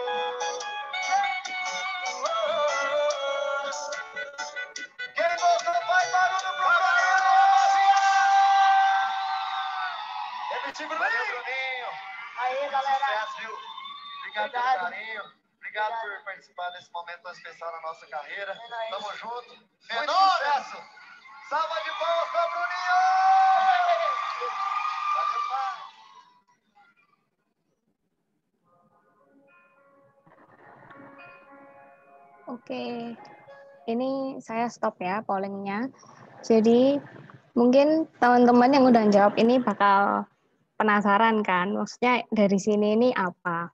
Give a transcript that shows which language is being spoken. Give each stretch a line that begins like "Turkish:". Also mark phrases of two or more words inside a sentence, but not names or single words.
Portuguese: Quem gostou faz barulho pro MC Bruninho. Aí, galera. Sucesso, viu? Obrigado pelo carinho. Obrigado por participar desse momento tão especial na nossa carreira. Tamo junto. Muito sucesso. Salva de palmas pra Bruninho. Valeu, pai.
Indonesian: Oke, ini saya stop ya pollingnya. Jadi mungkin teman-teman yang udah jawab ini bakal penasaran kan, maksudnya dari sini ini apa.